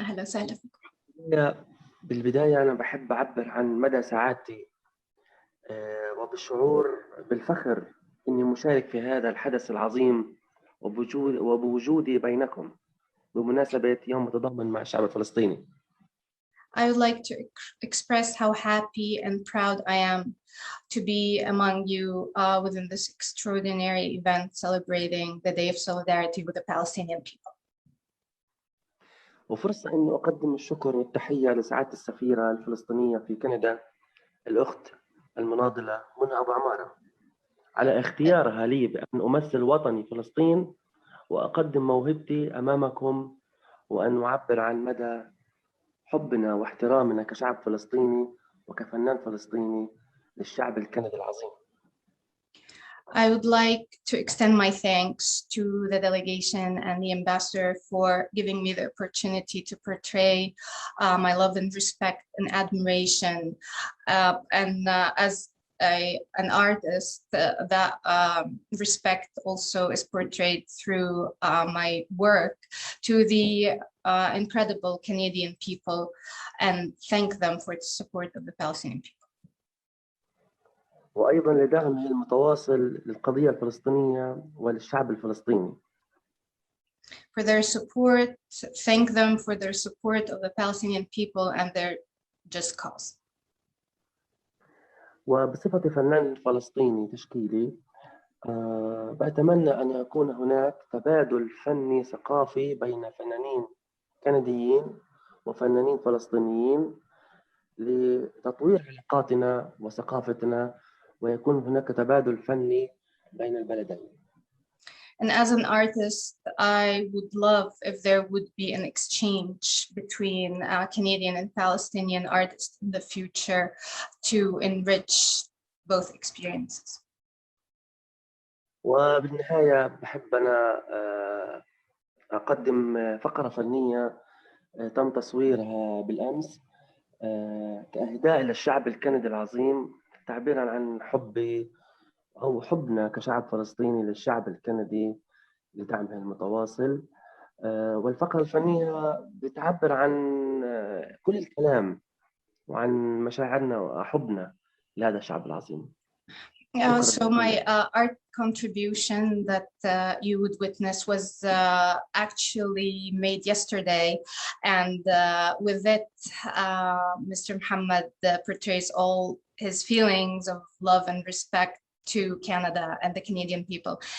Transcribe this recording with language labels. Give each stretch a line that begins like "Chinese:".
Arabic: أهلا وسهلا فيكم. بالبداية أنا بحب أعبر عن مدى سعادتي وبالشعور بالفخر إني مشارك في هذا الحدث العظيم وبوجودي بينكم بمناسبة يوم التضامن مع الشعب الفلسطيني.
English: I would like to express how happy and proud I am to be among you within this extraordinary event celebrating the Day of Solidarity with the Palestinian People.
Arabic: وفرصة إنه أقدم الشكر والتحية لسعادة السفيرة الفلسطينية في كندا الأخت المناضلة منى أبو عمارة على اختيارها لي بأن أمثل وطني فلسطين وأقدم موهبتي أمامكم، وأن أعبر عن مدى حبنا واحترامنا كشعب فلسطيني وكفنان فلسطيني للشعب الكندي العظيم.
English: I would like to extend my thanks to the delegation and the ambassador for giving me the opportunity to portray my love and respect and admiration. As an artist, that respect also is portrayed through my work to the incredible Canadian people, and thank them for the support of the Palestinian people.
Arabic: وأيضا لدعمه المتواصل للقضية الفلسطينية وللشعب الفلسطيني.
English: For their support, thank them for their support of the Palestinian people and their just cause.
Arabic: وبصفتي فنان فلسطيني تشكيلي، بأتمنى أن يكون هناك تبادل فني ثقافي بين فنانين كنديين وفنانين فلسطينيين لتطوير علاقاتنا وثقافتنا، ويكون هناك تبادل فني بين البلدين.
English: And as an artist, I would love if there would be an exchange between Canadian and Palestinian artists in the future to enrich both experiences.
Arabic: وبالنهاية بحب أنا أقدم فقرة فنية تم تصويرها بالأمس كإهداء للشعب الكندي العظيم، تعبيراً عن حبي أو حبنا كشعب فلسطيني للشعب الكندي لدعمه المتواصل. والفقرة الفنية بتعبر عن كل الكلام وعن مشاعرنا وحبنا لهذا الشعب العظيم.
English: So my art contribution that you would witness was actually made yesterday, and with it, Mr. Muhammad portrays all his feelings of love and respect to Canada and the Canadian people.